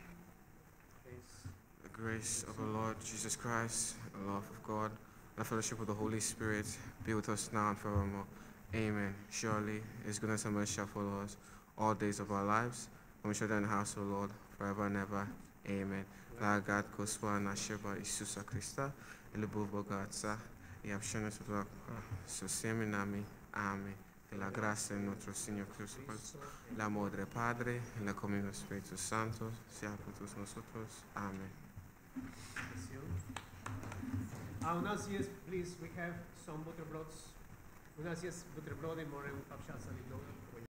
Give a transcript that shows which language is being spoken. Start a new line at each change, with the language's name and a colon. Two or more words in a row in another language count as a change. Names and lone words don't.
English: The grace of our Lord Jesus Christ, the love of God, and the fellowship of the Holy Spirit be with us now and forevermore. Amen. Surely His goodness and mercy shall follow us all days of our lives, and we shall dwell in the house of the Lord forever and ever. Amen.
Russian: Благодать Господа нашего Иисуса Христа и любовь Бога Отца и общение Святого Духа со всеми нами. Амén.
Spanish: Que la gracia de nuestro Señor Jesucristo, la amor del Padre y la comunión del Espíritu Santo sea con todos nosotros. Amén.
Russian: У нас есть,
English: please, we have some butterbroads.
Russian: У нас есть бутерброды, можем пообщаться немного.